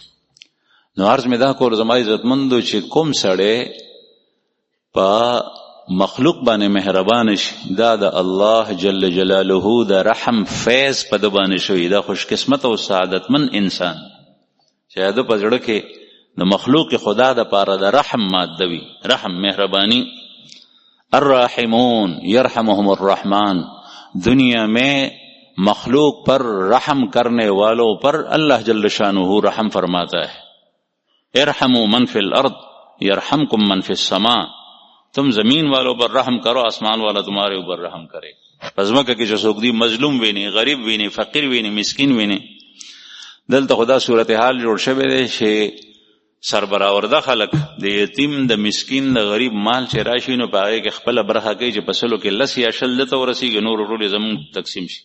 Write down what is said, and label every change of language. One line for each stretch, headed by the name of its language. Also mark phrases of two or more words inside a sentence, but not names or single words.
Pashto: نو عرض مې دا کور زما عزتمندو چې کوم سړی په مخلوق باندې مهربان شي، دا د الله جل جلاله د رحم فیض په ده باندې شوي. دا خوش قسمت او سعادتمن انسان چې د په زړه کې د مخلوق خدا د پاره د رحم ماده وي، رحم مهربانی.
Arabic: الراحمون یرحمهم الرحمن،
Urdu: دنیا میں مخلوق پر رحم کرنے والوں پر اللہ جل شانہ رحم فرماتا ہے.
Arabic: ارحموا من فی الارض یرحمکم من فی السماء،
Urdu: تم زمین والوں پر رحم کرو، آسمان والا تمہارے اوپر رحم کرے.
Pashto: پس مکه کې چې څوک دی مظلوم ویني، غریب ویني، فقیر ویني، مسکین ویني، دلته خدا صورتحال جوړ شوی دی چې سربراورده خلک د یتیم د مسکین د غریب مال چې راشي نو په هغې کې خپله برخه کوي چې په سلو کې 10 یا 20 دته ورسېږي، نور ټول یې زموږ تقسیم شي.